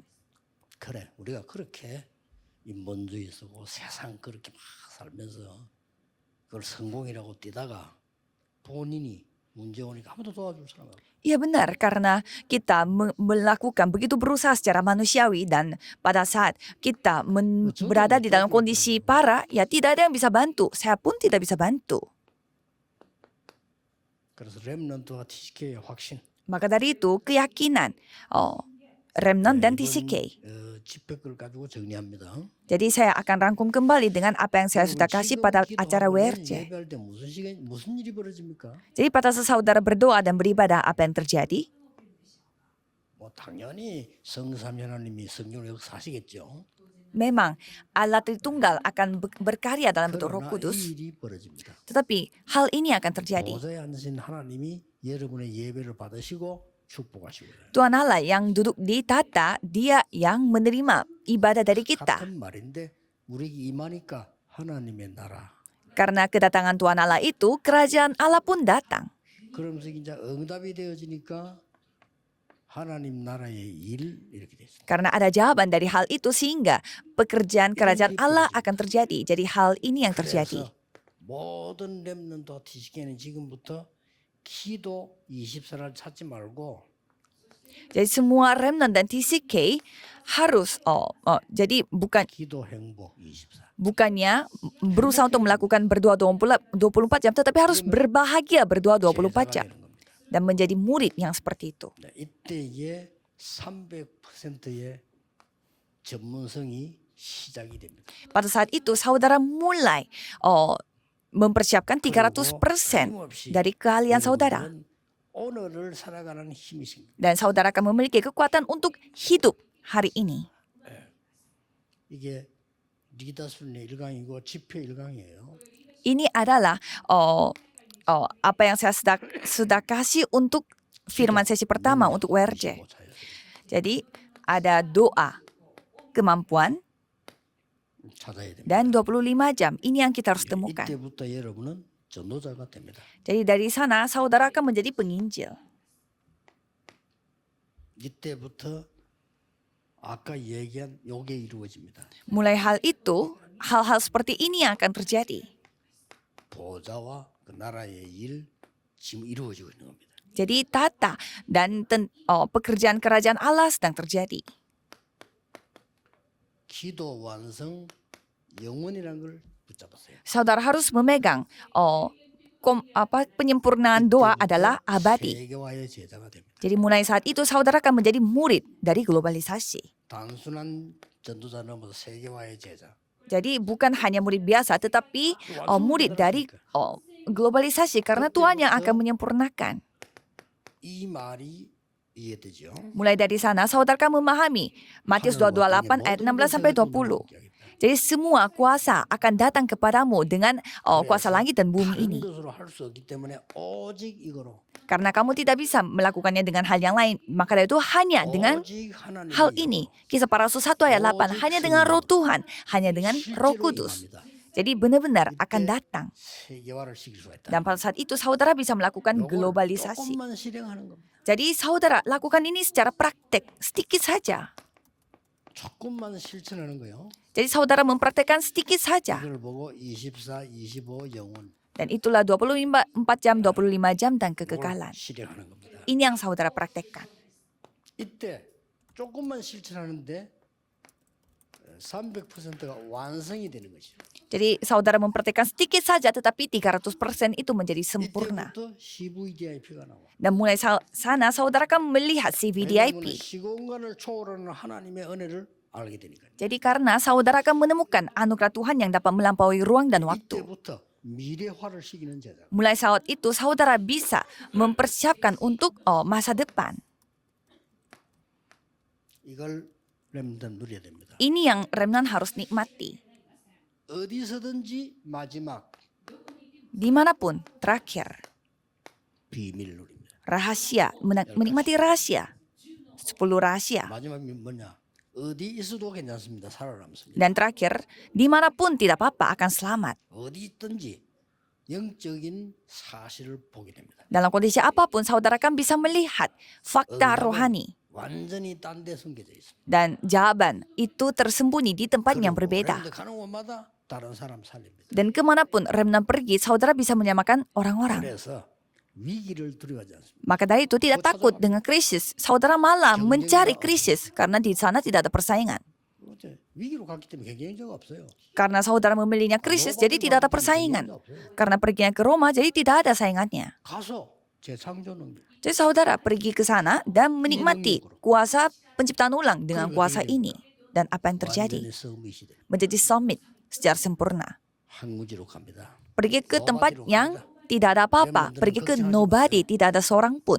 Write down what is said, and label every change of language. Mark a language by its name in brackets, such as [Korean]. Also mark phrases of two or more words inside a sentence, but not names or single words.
[Korean] 그래, 우리가 그렇게 인본주의 쓰고 세상 그렇게 막 살면서 그걸 성공이라고 뛰다가 본인이 문제 오니까 아무도 도와줄 사람 없어. [Indonesian] Iya benar, karena kita melakukan begitu berusaha secara manusiawi dan pada saat kita berada di dalam kondisi parah, ya tidak ada yang bisa bantu. Saya pun tidak bisa bantu. [Korean] 그래서 렘넌트와 TCK의 확신. [Indonesian] Maka dari itu keyakinan Remnant dan TCK. [Korean] 집회를 가지고 정리합니다. [Indonesian] Jadi saya akan rangkum kembali dengan apa yang saya sudah kasih pada acara WRC. [Korean] 예배할 때 무슨 일이 벌어집니까? [Indonesian] Jadi pada saat saudara berdoa dan beribadah, apa yang terjadi? [Korean] 당연히 성삼위 하나님이 성령을 역사하시겠죠. [Indonesian] Memang Allah Tritunggal akan berkarya dalam bentuk Roh [Korean] 그러나 [Indonesian] Kudus. [Korean] 이 일이 벌어집니다. [Indonesian] Tetapi hal ini akan terjadi. [Korean] 보좌에 앉으신 하나님이 여러분의 예배를 받으시고 축복하시고요. [Indonesian] Tuhan Allah yang duduk di tata, dia yang menerima ibadah dari kita. [Korean] 같은 말인데 우리에게 임하니까 하나님의 나라. [Indonesian] Karena kedatangan Tuhan Allah itu, kerajaan Allah pun datang. 그러면서 이제 응답이 되어지니까 하나님 나라의 일 이렇게 됐습니다. Karena ada jawaban dari hal itu sehingga pekerjaan kerajaan Allah akan terjadi. Jadi hal ini yang terjadi. [Korean] 그래서 모든 렘넌트와 TCK는 지금부터 기도 24를 찾지 말고 [Indonesian] Jadi semua remnant dan TCK harus jadi [Korean] 기도 행복 24. [Indonesian] bukannya berusaha untuk melakukan berdoa 24 jam, tetapi harus berbahagia berdoa 24 jam dan menjadi murid yang seperti itu. [Korean] 이때에 300%의 전문성이 시작이 됩니다. [Indonesian] Pada saat itu saudara mulai mempersiapkan 300% dari keahlian saudara. [Korean] 오늘을 살아가는 힘이십니다. [Indonesian] Dan saudara akan memiliki kekuatan untuk hidup hari ini. [Korean] 이게 리더십의 1강이고 집회 1강이에요. [Indonesian] Ini adalah apa yang saya sudah kasih untuk firman sesi pertama untuk WRJ. Jadi ada doa, kemampuan, [Korean] 찾아야 됩니다. [Indonesian] dan 25 jam. Ini yang kita harus temukan. [Korean] 이때부터 여러분은 전도자가 됩니다. [Indonesian] Jadi dari sana saudara akan menjadi penginjil. [Korean] 이때부터 아까 얘기한 요게 이루어집니다. [Indonesian] Mulai hal-hal seperti ini yang akan terjadi. [Korean] 보좌와 그 나라의 일 지금 이루어지고 있는 겁니다. [Indonesian] Jadi tata dan pekerjaan kerajaan Allah sedang terjadi. [Korean] 기도 완성 영원이라는 걸 붙잡았어요. [Indonesian] Saudara harus memegang penyempurnaan doa adalah abadi. [Korean] 세계화의 제자가 됩니다. [Indonesian] Jadi mulai saat itu saudara akan menjadi murid dari globalisasi. [Korean] 단순한 전도자 넘어서 세계화의 제자. [Indonesian] Jadi bukan hanya murid biasa tetapi murid dari globalisasi karena Tuhan yang akan menyempurnakan. [Korean] 이 말이 이해되죠? [Indonesian] Mulai dari sana saudara akan memahami Matius 2:28 ayat 16 sampai 20. Jadi semua kuasa akan datang kepadamu dengan kuasa langit dan bumi ini. [Korean] 것으로 할 수 없기 때문에 오직 이거로 [Indonesian] Karena kamu tidak bisa melakukannya dengan hal yang lain. Maka dari itu hanya dengan [Korean] 오직 하나님의 [Indonesian] hal ini. Kisah para Rasul 1 ayat 8. Hanya dengan roh Tuhan. Hanya dengan roh kudus. Jadi benar-benar akan datang. [Korean] 세계화를 시킬 수가 있다. [Indonesian] Dan pada saat itu saudara bisa melakukan [Korean] 요걸 [Indonesian] globalisasi. [Korean] 조금만 실행하는 겁니다. [Indonesian] Jadi saudara lakukan ini secara praktek. Sedikit saja. [Korean] 조금만 실천하는 거요. [Indonesian] Jadi saudara mempraktekkan sedikit saja. [Korean] 이걸 보고 24, 25 영혼 [Indonesian] Dan itulah 24 jam, 25 jam dan kekekalan. [Korean] 실행하는 겁니다. [Indonesian] Ini yang saudara praktekkan. [Korean] 이때 조금만 실천하는데 300%가 완성이 되는 것이죠. [Indonesian] Jadi saudara mempraktekkan sedikit saja tetapi 300% itu menjadi sempurna. [Korean] 이때부터 CVDIP가 나와. [Indonesian] Dan mulai sana saudara akan melihat [Korean] 왜냐하면 [Indonesian] CVDIP. [Korean] 시공간을 초월하는 하나님의 은혜를 알게 되니까. [Indonesian] Jadi karena saudara akan menemukan anugerah Tuhan yang dapat melampaui ruang dan waktu. [Korean] 이때부터 미래화를 시키는 제자. [Indonesian] Mulai saat itu saudara bisa mempersiapkan untuk masa depan. [Korean] 이걸 렘넌트 누려야 됩니다. [Indonesian] Ini yang remnant harus nikmati. [Korean] 어디서든지 마지막 [Indonesian] Dimanapun terakhir. [Korean] 비밀 누립니다. [Indonesian] Rahasia, menikmati rahasia. 10 rahasia. [Korean] 마지막이 뭐냐? 어디 있어도 괜찮습니다. 살아남습니다. [Indonesian] Dan terakhir, dimanapun tidak apa-apa akan selamat. [Korean] 어디 있든지 영적인 사실을 보게 됩니다. [Indonesian] Dalam kondisi apapun, saudara akan bisa melihat fakta rohani. [Korean] 완전히 딴 데 숨겨져 있습니다. [Indonesian] Dan jawaban itu tersembunyi di tempat yang berbeda. [Korean] 그런데 가는 곳마다 다른 사람 살립니다. [Indonesian] Dan kemanapun remnant pergi, saudara bisa menyamakan orang-orang. [Korean] 그래서 위기를 두려워하지 않습니다. [Indonesian] Maka dari itu tidak takut dengan krisis. Saudara malah mencari krisis karena di sana tidak ada persaingan. [Korean] 위기로 갔기 때문에 경쟁자가 없어요. [Indonesian] Karena saudara memilihnya krisis, jadi tidak ada persaingan. Karena perginya ke Roma, jadi tidak ada saingannya. [Korean] 가서 재창조 능력. [Indonesian] Jadi saudara pergi ke sana dan menikmati kuasa penciptaan ulang dengan kuasa ini. Dan apa yang terjadi? [Korean] 완전히 섬의 시대. [Indonesian] Menjadi summit secara sempurna. [Korean] 항무지로 갑니다. [Indonesian] Pergi ke tempat yang tidak ada apa-apa. Pergi ke nobody, tidak ada seorang pun.